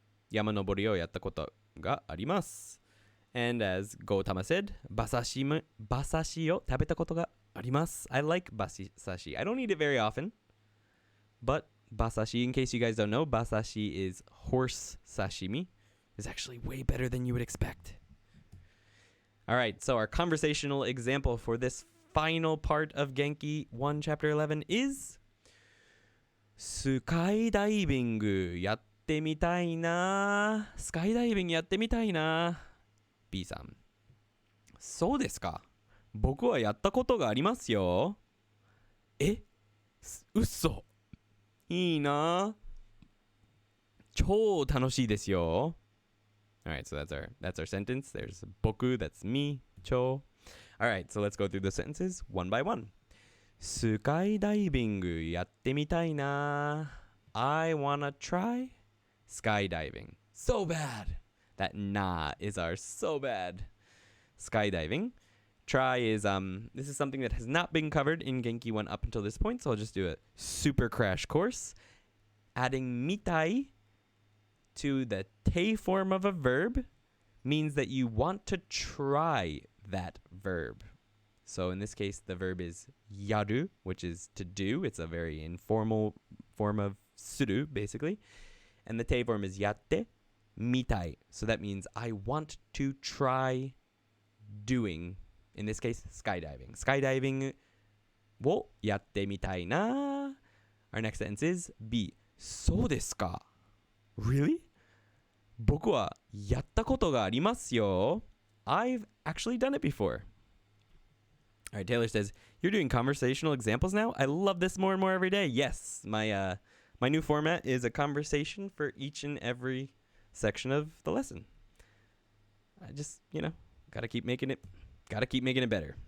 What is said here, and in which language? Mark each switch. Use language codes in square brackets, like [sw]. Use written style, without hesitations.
[ja] 山登りをやったことがあります。 [en] And as Gotama said, [ja] 馬刺しを食べたことがあります。 [en] I like 馬刺し. I don't eat it very often, but 馬刺し, in case you guys don't know, 馬刺し is horse sashimi. Is actually way better than you would expect. All right, so our conversational example for this final part of Genki 1 Chapter 11 is [ja] スカイダイビングやってみたいな。スカイダイビングやってみたいな。B さん。そうですか。僕はやったことがありますよ。え？嘘。いいな。超楽しいですよ. [en] All right, so that's our sentence. There's 僕, that's me, 超. All right, so let's go through the sentences one by one. [ja] スカイダイビングやってみたいな. [en] I wanna try skydiving. So bad. That na is our so bad. Skydiving. Try is this is something that has not been covered in Genki 1 up until this point, so I'll just do a super crash course. Adding mitai to the te form of a verb means that you want to try that verb. So in this case, the verb is yaru, which is to do. It's a very informal form of suru, basically. And the te form is yatte, mitai. So that means I want to try doing, in this case, skydiving. [ja] Skydiving wo yatte mitai na. [en] Our next sentence is B. [ja] そうですか? [en] Really? [ja] 僕はやったことがありますよ. [en] I've actually done it before. All right, Taylor says, you're doing conversational examples now? I love this more and more every day. Yes, my new format is a conversation for each and every section of the lesson. I just, gotta keep making it better.